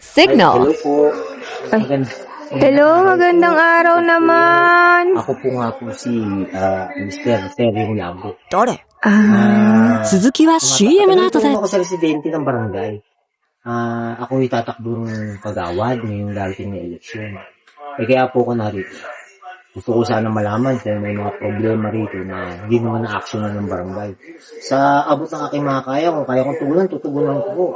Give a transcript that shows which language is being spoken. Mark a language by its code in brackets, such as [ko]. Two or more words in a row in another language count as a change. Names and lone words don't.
[en] signal. [tl] Hello po. Ay. Hello, magandang araw naman. Ako po nga po si Mr. Terry Labo. [ja] 誰 [tl] Ah, [ja] 続きは CM の後で [tl] ako sa residente ng barangay. Ako itatakbo ng kagawad ngayong darating na eleksyon. Kaya po ako narito. Gusto ko sana malaman kung may mga problema rito na hindi naman na-actionan ng barangay. Sa abot ng aking mga kaya, kung kaya kong tugunan ko po.